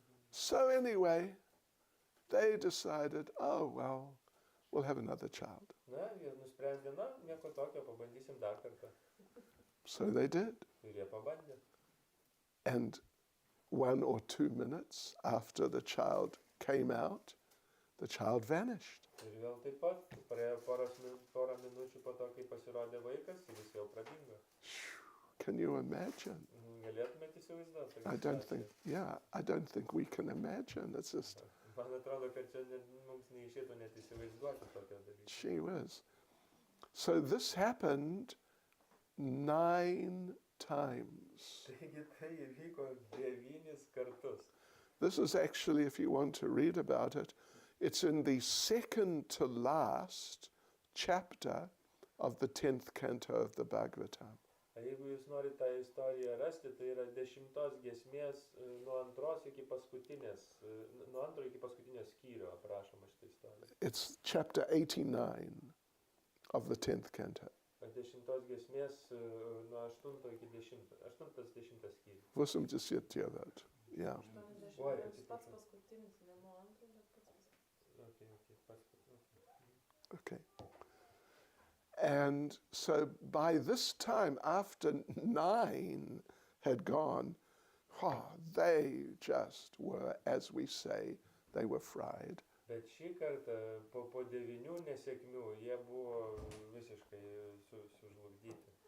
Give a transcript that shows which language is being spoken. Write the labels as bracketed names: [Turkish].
[English] So anyway, they decided, oh, well, we'll have another child. [Lithuanian] Na, jie nusprendė, na, nieko tokio, pabandysim dar kartą. [English] So they did. [Lithuanian] Ir jie pabandė. [English] And 1 or 2 minutes after the child came out, the child vanished. [Lithuanian] Ir vėl taip pat, praėjo porą minučių po to, kai pasirodė vaikas, ir jis vėl pradingo. [English] Can you imagine? [Lithuanian] Galėtumėte įsivaizduoti? [English] I don't think we can imagine. It's just, [Lithuanian] Man atrodo, kad čia mums neišėtų net įsivaizduoti tokio dalyko. [English] gee whiz. So this happened 9 times. [Lithuanian] Taigi tai įvyko 9 kartus. [English] This is actually, if you want to read about it, it's in the second to last chapter of the 10th canto of the Bhagavatam. [Lithuanian] Jeigu jūs norite tą istoriją rasti, tai yra 10 giesmės nuo 2 iki paskutinės, nuo 2 iki paskutinio skyrio aprašoma šitą istoriją. [English] It's chapter 89 of the 10th canto. [Lithuanian] 10 giesmės nuo 8 iki 10, 8-10 skyrių. Восемь десятилет. Yeah. Oi, Pats paskutinis, ne nuo antro, bet pats paskutinis. [English] Okay. And so by this time, after 9 had gone, they just were, as we say, they were fried. [Lithuanian] Bet šį kartą po 9 nesėkmių jie buvo visiškai sužlugdyti.